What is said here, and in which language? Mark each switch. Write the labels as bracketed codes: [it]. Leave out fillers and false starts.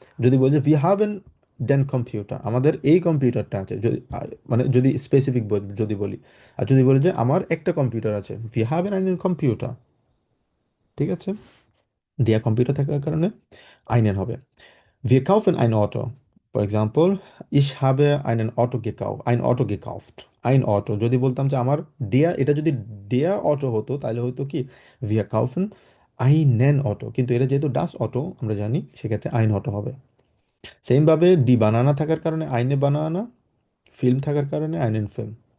[bn] যদি বলি যে [de] wir haben den Computer, [bn] আমাদের এই কম্পিউটারটা আছে, যদি মানে যদি স্পেসিফিক যদি বলি। আর যদি বলি যে আমার একটা কম্পিউটার আছে, [de] wir haben einen Computer, [bn] ঠিক আছে। দেয়া কম্পিউটার থাকার কারণে einen হবে। [de] Wir kaufen ein Auto. [en] For example, [de] ich habe einen Auto gekauft, ein Auto gekauft. Ein Auto. [bn] যদি বলতাম যে আমার der, এটা যদি der Auto হতো, তাহলে হতো কি [de] wir kaufen einen Auto। [bn] কিন্তু এটা যেহেতু das Auto আমরা জানি, সেক্ষেত্রে ein Auto হবে। সেম ভাবে die বানানা থাকার কারণে [de] eine Banana, [bn] ফিল্ম থাকার কারণে [de] einen Film।